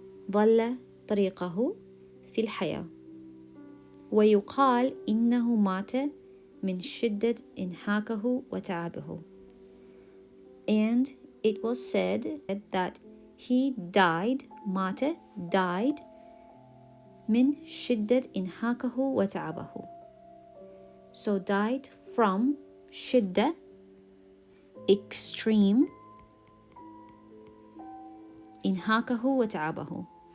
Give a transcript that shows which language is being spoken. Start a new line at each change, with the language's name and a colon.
Arabic: ضل طريقه في الحياة. ويقال إنه مات من شدة إنهاكه وتعبه.
English: And it was said that he died.
Arabic: مات died من شدة إنهاكه وتعبه.
English: So died from شدة extreme
Arabic: إنهاكه وتعبه.